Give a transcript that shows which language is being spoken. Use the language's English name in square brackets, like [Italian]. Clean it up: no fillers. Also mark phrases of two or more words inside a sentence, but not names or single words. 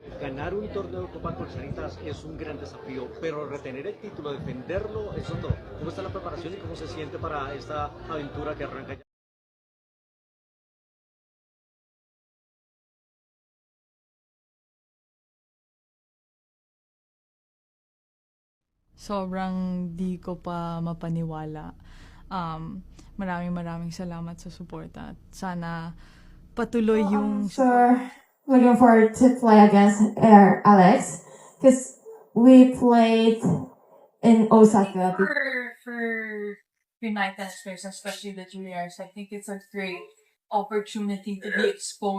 [Spanish] ganar un torneo de Copa Colchanitas es un gran desafío, pero retener el título, defenderlo, eso todo. ¿Cómo está la preparación y cómo se siente para esta aventura que arranca ya? [Filipino] Sobrang di ko pa mapaniwala. Maraming salamat sa suporta. At sana patuloy [English] So I'm [Filipino] yung support. [English] so looking forward to play against Alex because we played in Osaka. For United States, especially the juniors, I think it's a great opportunity to be exposed.